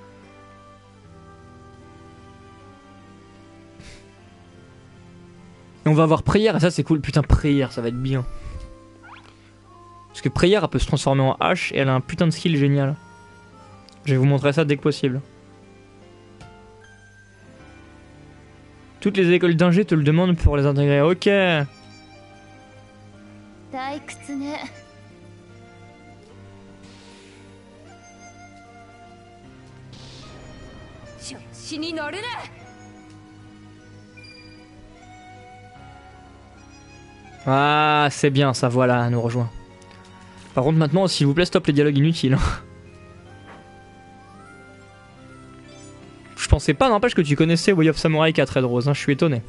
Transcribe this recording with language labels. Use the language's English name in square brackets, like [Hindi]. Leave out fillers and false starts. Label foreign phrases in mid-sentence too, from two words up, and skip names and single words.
[French] Et on va avoir prière, et ça c'est cool, putain prière ça va être bien. Parce que prière elle peut se transformer en hache et elle a un putain de skill génial. Je vais vous montrer ça dès que possible. Toutes les écoles d'ingé te le demandent pour les intégrer, ok. [Japanese] 退屈ね。調子に乗るな。 [French] Ah c'est bien ça, voilà, elle nous rejoint. Par contre maintenant s'il vous plaît stop les dialogues inutiles. Je pensais pas, n'empêche que tu connaissais Way of Samurai 4 Red Rose, hein, je suis étonné.